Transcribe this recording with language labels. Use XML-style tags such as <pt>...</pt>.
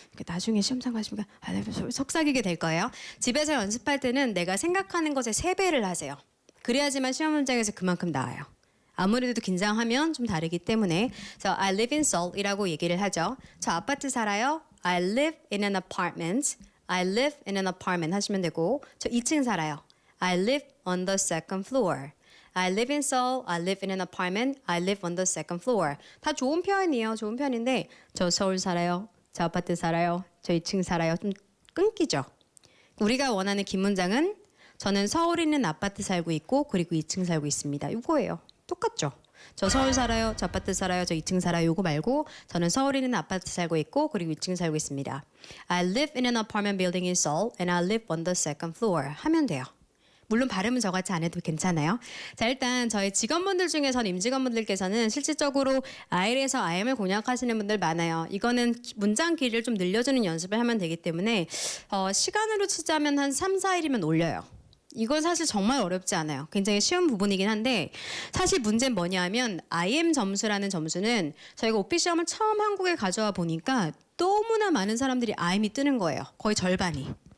<ko>나중에 시험장 가시면 속삭이게 될 거예요. 집에서 연습할 때는 내가 생각하는 것의 3배를 하세요. 그래야지만 시험 문장에서 그만큼 나와요. 아무래도 긴장하면 좀 다르기 때문에</ko> <en>I live in Seoul</en> <ko>이라고 얘기를 하죠. 저 아파트 살아요.</ko> <en>I live in an apartment. I live in an apartment</en> <ko>하시면 되고 저 2층 살아요.</ko> <en>I live on the second floor. I live in Seoul. I live in an apartment. I live on the second floor.</en> <ko>다 좋은 표현이에요. 좋은 표현인데 저 서울 살아요. 저 아파트 살아요. 저 2층 살아요. 좀 끊기죠. 우리가 원하는 긴 문장은 저는 서울에 있는 아파트 살고 있고 그리고 2층 살고 있습니다. 이거예요. 똑같죠? 저 서울 살아요. 저 아파트 살아요. 저 2층 살아요. 요거 말고 저는 서울에 있는 아파트 살고 있고 그리고 2층 살고 있습니다.</ko> <en>I live in an apartment building in Seoul and I live on the second floor</en> <ko>하면 돼요. 물론 발음은 저같이 안 해도 괜찮아요. 자, 일단 저희 직원분들 중에서는 임직원분들께서는 실질적으로 IEL에서 IM을 공략하시는 분들 많아요. 이거는 문장 길이를 좀 늘려주는 연습을 하면 되기 때문에 시간으로 치자면 한 3, 4일이면 올려요. 이건 사실 정말 어렵지 않아요. 굉장히 쉬운 부분이긴 한데 사실 문제는 뭐냐면 IM 점수라는 점수는 저희가 오피 시험을 처음 한국에 가져와 보니까 너무나 많은 사람들이 IM이 뜨는 거예요. 거의 절반이.</ko>